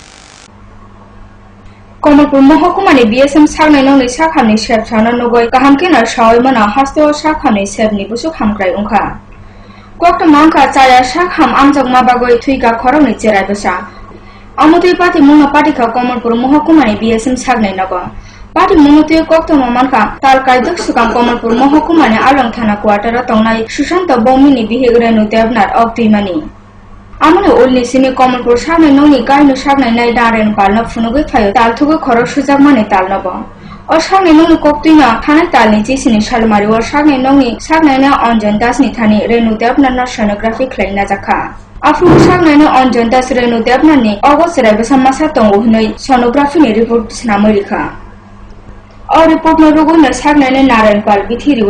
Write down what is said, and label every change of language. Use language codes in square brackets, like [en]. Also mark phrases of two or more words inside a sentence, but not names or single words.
[trp] কমলপুর মহকুমানি বিএসএম সাগনাই নংনি সাখামনি সেব সানা নগই কাহামকেনা সাওইমানা হাস্তেও সাখামনি সেবনি বুসু খামক্রাই উংখা কক্ত মাংখা চায়া সাখাম আমজক মাবাগই থুইকা খরংনি চেরাই বসা আমতুই পাতি মুনা পাটিখা কমলপুর মহকুমানি বিএসএম সাগনাই নগ পাটি মুনতুই কক্ত মানখা তালকাই দক্ষসুকাম কমলপুর মহকুমানি আলং থানা কোয়ার্টারা তংনাই সুশান্ত বমিনি বিহেগরেনু দেবনাথ অক্তুইমানি আমনে উলনি সিনি কমলপুর সাগনাই নংনি গাইনো সাগনাই নাই দারেন পালনা ফুনুগৈ ফাयो तालथुगै खर सुजाक माने तालनब अ सागनाय नंनि कक्तुइमा थानाय तालनि जिसिनि सालमारि अ सागनाय नंनि सागनायना अंजन दासनि थानि रेणु देवनाथना सोनोग्राफि ख्लायना जाखा आफु सागनायना अंजन दास रेणु देवनाथनि अगसराय बसामासा तंगो हनै सोनोग्राफिनि रिपोर्ट सिनामरिखा अ रिपोर्ट नरुगुनो सागनायना नारायणपाल बिथिरिवै